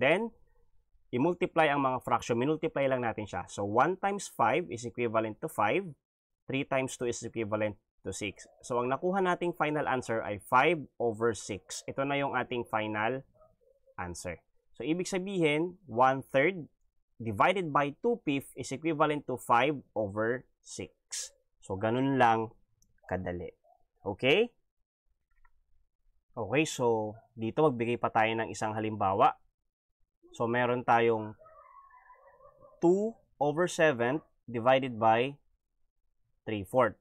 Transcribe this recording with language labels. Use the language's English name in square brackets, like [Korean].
[Filipino] Then, i-multiply ang mga fraction. Minultiply lang natin siya. [English] So, 1 times 5 is equivalent to 5. 3 times 2 is equivalent to 6. [Filipino] So, ang nakuha nating final answer ay 5/6. Ito na yung ating final answer. So, ibig sabihin, [English] 1/3 divided by 2/5 is equivalent to 5/6. [Filipino] So, ganun lang kadali. Okay? Okay, so dito magbigay pa tayo ng isang halimbawa. So, meron tayong 2/7 divided by 3/4.